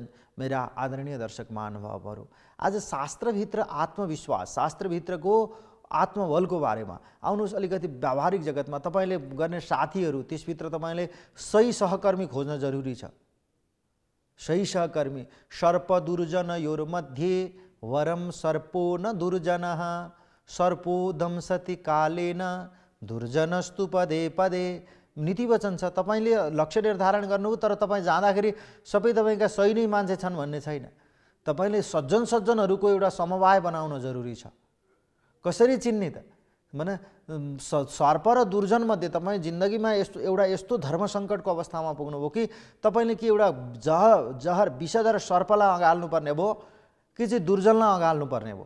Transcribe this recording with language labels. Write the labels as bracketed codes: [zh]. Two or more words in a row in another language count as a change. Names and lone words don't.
[ne] मेरा आदरणीय दर्शक महानुभावहरू, आज शास्त्रभित्र आत्मविश्वास, शास्त्रभित्रको आत्मबलको बारेमा आउनुहोस्। अलिकति व्यावहारिक जगतमा तपाईले गर्ने साथीहरू, त्यसभित्र तपाईले सही सहकर्मी खोज्न जरुरी छ। सही सहकर्मी। [sa] सर्प दुर्जन योर्मध्ये वरम सर्पो न दुर्जनः, सर्पो दंसति कालेन दुर्जनस्तु पदे पदे। [ne] नीति वचन छ। तपाईले लक्ष्य निर्धारण गर्नु, तर तपाईँ जाँदाखेरि सबै तपाईँका सही नै मान्छे छन् भन्ने छैन। तपाईले सज्जन सज्जनहरूको एउटा समवाय बनाउन जरुरी छ। कसरी चिन्ने त? माने सर्प र दुर्जन मध्ये तपाईँ जिन्दगीमा यस्तो धर्म सङ्कटको अवस्थामा पुग्नुभयो कि तपाईँले कि एउटा जहर विषधर सर्पलाई अगाल्नु पर्ने भयो कि चाहिँ दुर्जनलाई अगाल्नु पर्ने भयो।